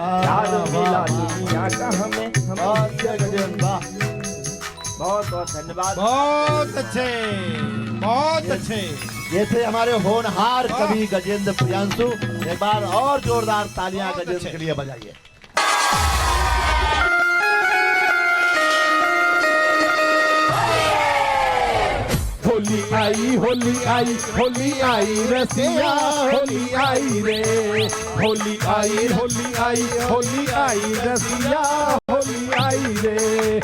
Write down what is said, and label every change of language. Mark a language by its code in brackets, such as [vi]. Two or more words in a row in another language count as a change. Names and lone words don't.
[hi] प्यार मिला दुनिया का हमें हम बहुत बहुत धन्यवाद। बहुत अच्छे, बहुत अच्छे। ये थे हमारे होनहार कवि गजेंद्र प्रियांशु। एक बार और जोरदार तालियां गजेंद्र के लिए बजाइए। होली आई होली आई होली आई रसिया होली आई रे। होली आई होली आई होली आई रसिया होली आई रे।